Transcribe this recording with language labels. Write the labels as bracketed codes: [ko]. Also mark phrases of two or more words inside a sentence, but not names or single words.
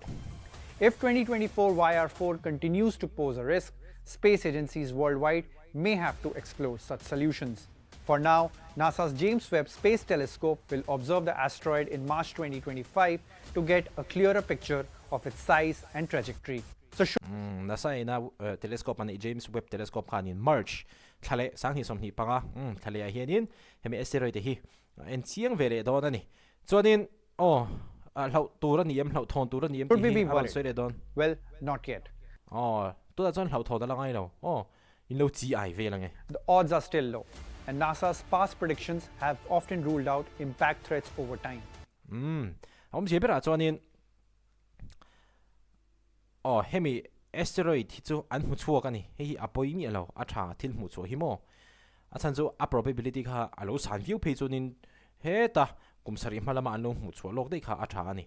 [en] If 2024 YR4 continues to pose a risk, space agencies worldwide may have to explore such solutions. For now, NASA's James Webb Space Telescope will observe the asteroid in March 2025 to get a clearer picture of its size and trajectory. So [hmr] NASA ina telescope ani James Webb Telescope khanin March thale sanghi somni panga thale a hianin hemi asteroid hi en chiang vele don ani chuanin hlau tur ani em hlau thon tur ani em [en] Could we be [hmr] hi [en] worried? [hmr] soi don [en] Well, not yet. [hmr] tu da chon hlau thon da langai lo in lo chi ai ve lange [en] The odds are still low, and NASA's past predictions have often ruled out impact threats over time. [hmr] je bera chuanin hemi asteroid hi chu an hu chuak ani hei apoi mi alo a tha thil mu chu hi mo a chan chu a probability kha alo san view phe chunin he ta kumsari malama an lo mu chu lok dei kha a tha ani